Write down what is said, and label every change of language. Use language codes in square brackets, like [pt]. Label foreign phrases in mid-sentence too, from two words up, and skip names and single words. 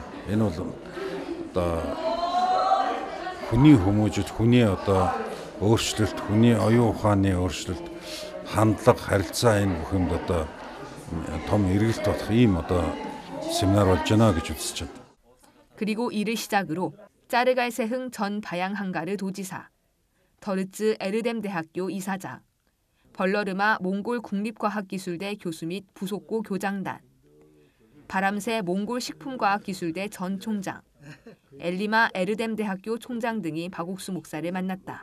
[mn] Энэ бол одоо хүний хүмүүжил, хүний одоо өөрчлөлт, хүний оюун ухааны өөрчлөлт, хандлага, харилцаа энэ бүх юмд одоо том эргэлт болох ийм одоо семинар болж байна гэж үзэж байна. [ko] 그리고 이를 시작으로 짜르갈세흥 전 바양항가르 도지사, 더르츠 에르뎀 대학교 이사장, 벌러르마 몽골 국립과학기술대 교수 및 부속고 교장단, 바람새 몽골 식품과학기술대 전 총장, 엘리마 에르뎀 대학교 총장 등이 박옥수 목사를 만났다.